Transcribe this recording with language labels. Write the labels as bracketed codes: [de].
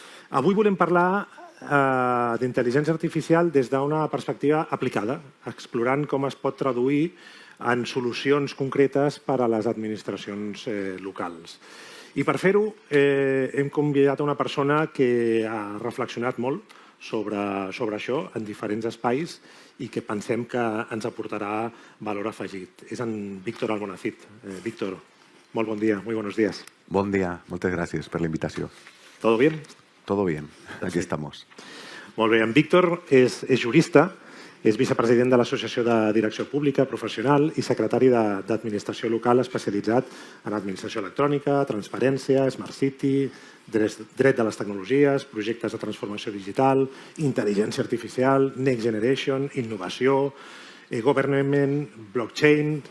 [ca] Avui volem parlar d'intel·ligència artificial des d'una perspectiva aplicada, explorant com es pot traduir en solucions concretes per a les administracions locals. I per fer-ho hem convidat una persona que ha reflexionat molt sobre això en diferents espais i que pensem que ens aportarà valor afegit. És en Víctor Almonacid. Víctor, molt bon dia, [es] muy buenos días. [ca] Bon dia, moltes gràcies per la invitació. [es] ¿Todo bien? Todo bien, aquí estamos. [ca] Molt bé, en Víctor és jurista, és vicepresident de l'Associació de Direcció Pública Professional i secretari d'Administració Local especialitzat en administració electrònica, transparència, Smart City, dret de les tecnologies, projectes de transformació digital, intel·ligència artificial, Next Generation, innovació, government, blockchain.